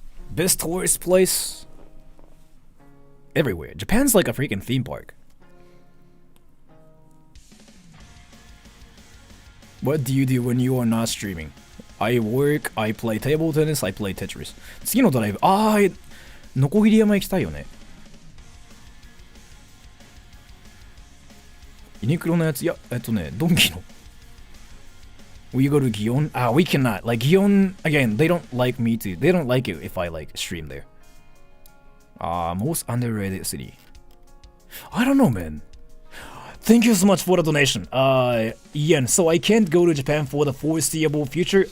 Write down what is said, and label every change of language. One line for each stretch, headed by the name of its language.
English: Best tourist place? Everywhere. Japan's like a freaking theme park. What do you do when you are not streaming? I work, I play table tennis, I play Tetris.
Japanese: 次のドライブ、ノコギリ山行きたいよね。ユニクロのやつ、いや、ドンキの。
English: We go to Gion? We cannot. Like, Gion, again, they don't like me to. They don't like it if I, like, stream there. Most underrated city. I don't know, man. Thank you so much for the donation. Ian, so I can't go to Japan for the foreseeable future.